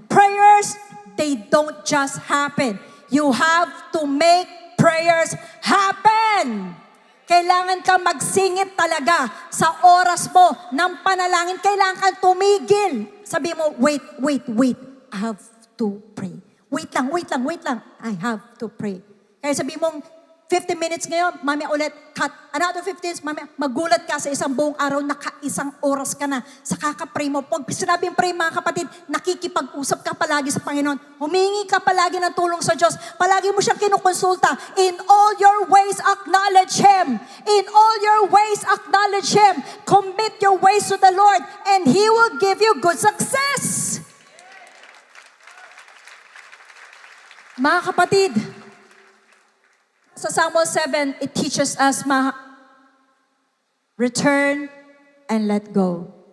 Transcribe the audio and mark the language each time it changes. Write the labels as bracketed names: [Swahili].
[English] Prayers, they don't just happen. You have to make prayers happen. [Filipino] Kailangan ka magsingit talaga sa oras mo ng panalangin. Kailangan kang tumigil. Sabi mo, wait. [English] I have to pray. [Filipino] Wait lang. [English] I have to pray. [Filipino] Kaya sabi mong, 15 minutes ngayon, mamaya ulit, cut. Another 15 minutes, mamaya, magulat ka sa isang buong araw, naka-isang oras ka na sa kakapray mo. Pag sinabing pray, mga kapatid, nakikipag-usap ka palagi sa Panginoon. Humingi ka palagi ng tulong sa Diyos. Palagi mo siyang kinukonsulta. [English] In all your ways, acknowledge Him. In all your ways, acknowledge Him. Commit your ways to the Lord, and He will give you good success. [Filipino] Mga kapatid, sa Samuel 7, [English] it teaches us return and let go.